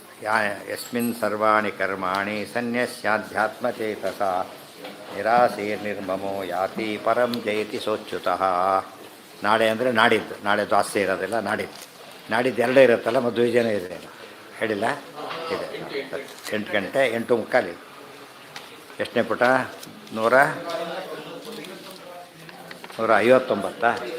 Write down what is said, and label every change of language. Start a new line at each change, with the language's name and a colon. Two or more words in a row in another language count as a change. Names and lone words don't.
Sanskrit: ಯಸ್ಮಿನ್ ಸರ್ವಾಣಿ ಕರ್ಮಾಣಿ ಸನ್ಯಸ್ಯಾಧ್ಯಾತ್ಮಚೇತಸ ನಿರಾಸೇರ್ನಿರ್ಮಮೋ ಯಾತಿ ಪರಂ ಜಯತಿ ಸೋಚ್ಯುತಃ.
Kannada: ನಾಳೆ ಅಂದರೆ ನಾಡಿದ್ದು, ನಾಳೆ ದ್ವಾಸೆ ಇರೋದಿಲ್ಲ, ನಾಡಿದ್ದು. ನಾಡಿದ್ದು ಎರಡೇ ಇರುತ್ತಲ್ಲ, ಮದುವೆ ಜನ ಇದೆ ಹೇಳಿಲ್ಲ, ಇದೆ 8 ಗಂಟೆ 8:45. ಎಷ್ಟನೇ ಪುಟ? 159.